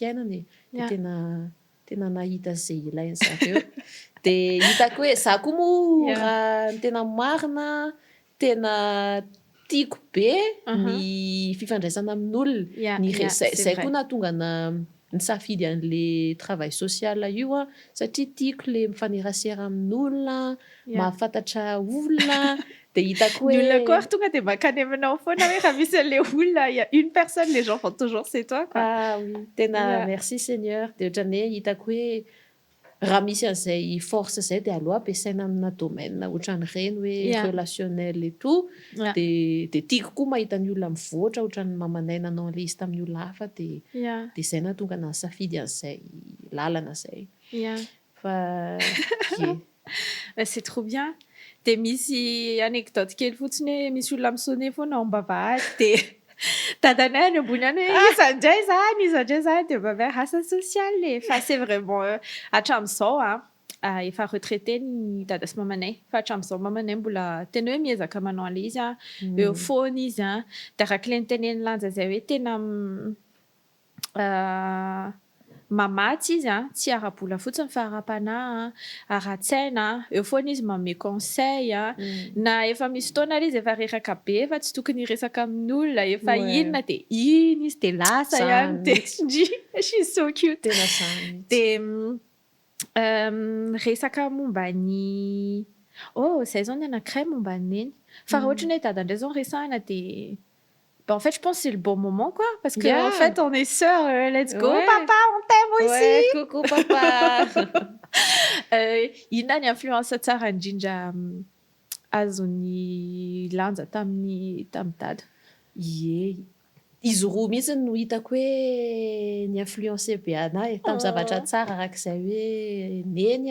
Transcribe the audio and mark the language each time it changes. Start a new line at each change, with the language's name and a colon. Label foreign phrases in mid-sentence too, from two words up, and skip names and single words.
Malagasy: fiainany de tena nahita zay ilainy zareo de hitako hoe za koa moa raha tena marina tena tiako be ny fifandraisana amin'olona zay koa nahatonga nisafidy an'le travail social io satria tiako le mifanerasera amin'olona mahafantatra olona de hitako hoe olona koa tonga de makany aminao foana hoe raha misy an'le olona
French: il y a une personne les gens font toujours c'est toi quoi.
Malagasy: Oui tena
French: merci Seigneur
Malagasy: de ohatrany hoe hitako hoe raha misy an'izay force zay de aleo ampiasaina amina domaine ohatran'ireny hoe
French: relationnel et tout
Malagasy: de tiako koa mahita ny olona mivoatra ohatran'ny mamanay nanao an'le izy tamin'ny olona hafa de zay nahatonga nasafidy an'izay lalana zay fa
French: c'est trop bien
Malagasy: de misy anecdote kely fotsiny hoe misy olona misone foana ao am-bavahady de dadanay ny ambony any hoe iza indray zany de mba asa social fa
French: c'est vraiment
Malagasy: hatramin'izao efa retraité ny dada sy mamanay fa hatramin'izao mamanay mbola tena hoe miezaka manao an'le izy eo foana izy de araka le niteneny lanja zay hoe tena mamatsy izy tsy ara-bola fotsiny fa ara-panahy ara-tsaina eo foana izy manome conseil na efa misy fotoana izy efa reraka be efa tsy tokony resaka amin'ny olona efa inona de iny izy de lasa ihany de
English: she's so cute
Malagasy: tena zany de resaka momba ny zay zao ny anankiray momba ny neny fa raha ohatra ny hoe dada indray zao resahana de
French: en fait, je pense que c'est le bon moment, quoi. Parce que, en fait, on est sœurs.
English: Let's go,
French: papa, on t'aime aussi. Coucou, papa.
Malagasy: Ina ny influence tsara indrindra azon'ny lanja tamin'ny dada. Izy roa mihitsy no hitako hoe ny influencé be anahy tamin'ny zavatra tsara arak'izay hoe neny